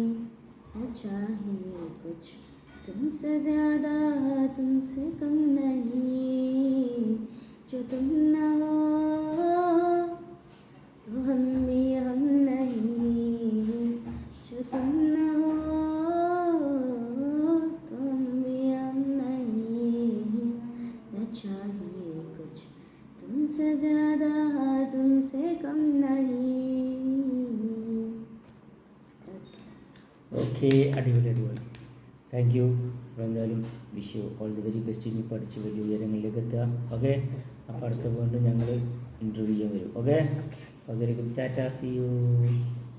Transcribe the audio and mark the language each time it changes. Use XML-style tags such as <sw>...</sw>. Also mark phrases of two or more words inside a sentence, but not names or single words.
<hi>न चाहिए कुछ तुमसे ज़्यादा तुमसे कम नहीं, जो तुम न हो तो हम भी हम नहीं, जो तुम न हो तो हम भी हम नहीं। न चाहिए कुछ तुमसे ज़्यादा तुमसे कम नहीं.</hi> <ml>ഓക്കെ, അടിപൊളി അടിപൊളി.</ml> <en>Thank you.</en> <ml>അപ്പോൾ എന്തായാലും</ml> <en>wish you all the very best.</en> <ml>ഇനി പഠിച്ച് വലിയ ഉയരങ്ങളിലേക്ക് എത്തുക. ഓക്കെ, അപ്പോൾ അടുത്ത വീണ്ടും ഞങ്ങൾ ഇൻ്റർവ്യൂ ചെയ്യാൻ വരും. ഓക്കെ, അതുവരെയും ടാറ്റാ,</ml> <en>see you.</en>